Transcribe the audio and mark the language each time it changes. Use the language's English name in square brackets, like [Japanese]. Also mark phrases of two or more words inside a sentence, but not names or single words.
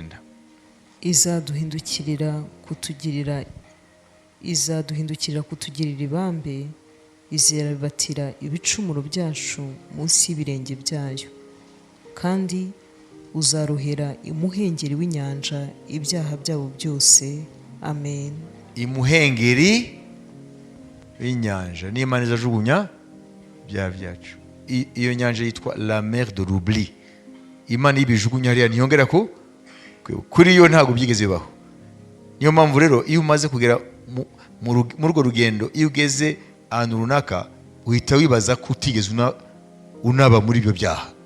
[Kinyarwanda] Izaduhindukirira kutugirira ibambe, izirabatira ibicumuro byacu munsi y'ibirenge byayo, kandi uzarohera imuhengeri w'inyanja ibyaha byabo byose. Amen. Imuhengeri w'inyanja ni Imana izajugunya byaha byacu. Iyo nyanja yitwa [French] la mer de l'oubli. [Kinyarwanda] Imana ibijugunya hariya ntiyongera kuri yo, ntabwo byigeze bibaho. Niyo mpamvu rero iyo umaze kugera mu urwo rugendo, iyo ugeze ahantu runaka, uhita wibaza ko utigeze unaba muri ibyo byaha.